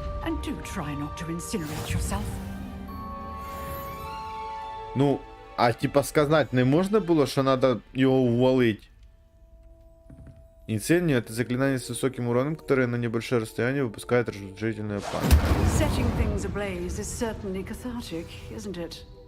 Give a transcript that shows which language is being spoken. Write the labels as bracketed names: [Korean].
[English] And do try not to incinerate yourself. [Ukrainian] Ну, а типа сказать не можна було, що надо його увалить? [Russian] Инсендио — это заклинание с высоким уроном, которое на небольшое расстояние выпускает разрушительное пламя. [English] Setting things ablaze is certainly cathartic, isn't it?